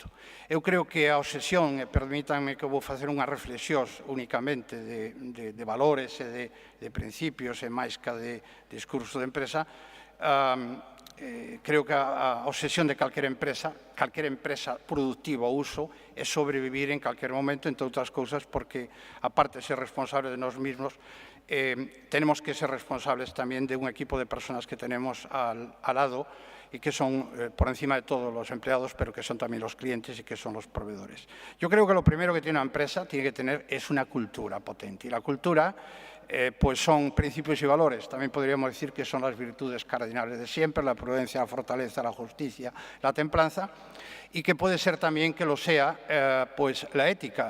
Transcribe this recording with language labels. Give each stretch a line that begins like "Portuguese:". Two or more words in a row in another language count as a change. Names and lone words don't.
Galician: Eu creo que a obsesión, e permítanme que vou facer unha reflexión únicamente de valores e de principios, e máis que de discurso de empresa, creo que a obsesión de calquera empresa productiva ou uso, é sobrevivir en calquer momento, entre outras cousas, porque, aparte de ser responsable de nós mesmos,
Spanish: tenemos que ser responsables tamén de un equipo de personas que tenemos al lado y que son, por encima de todo, los empleados, pero que son también los clientes y que son los proveedores. Yo creo que lo primero que tiene una empresa tiene que tener es una cultura potente. Y la cultura, pues son principios y valores. También podríamos decir que son las virtudes cardinales de siempre, la prudencia, la fortaleza, la justicia, la templanza, y que puede ser también que lo sea, pues la ética.